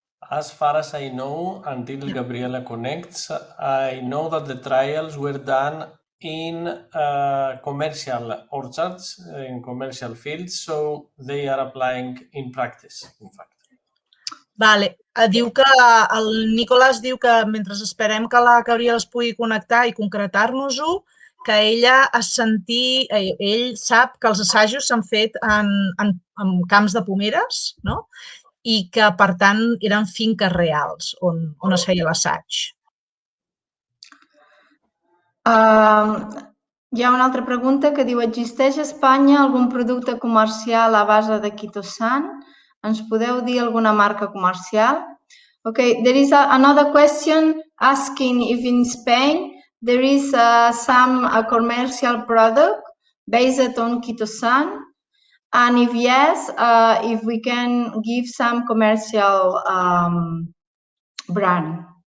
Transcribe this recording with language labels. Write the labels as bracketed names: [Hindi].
[English] As far as I know, until Gabriela connects, I know that the trials were done in commercial orchards, in commercial fields, so they are applying in practice, in fact. [Catalan] Vale. Diu que el Nikolaos diu que mentre esperem que la Gabriela es pugui connectar i concretar-nos-ho, que ell sap que els assajos s'han fet en camps de pomeres, no? I que, per tant, eren finques reals on es feia l'assaig. Hi ha una altra pregunta que diu: existeix a Espanya algun producte comercial a base de quitosan? Ens podeu dir alguna marca comercial? [English] Okay, there is another question asking if in Spain there is some commercial product based on quitosan, and if yes, if we can give some commercial brand.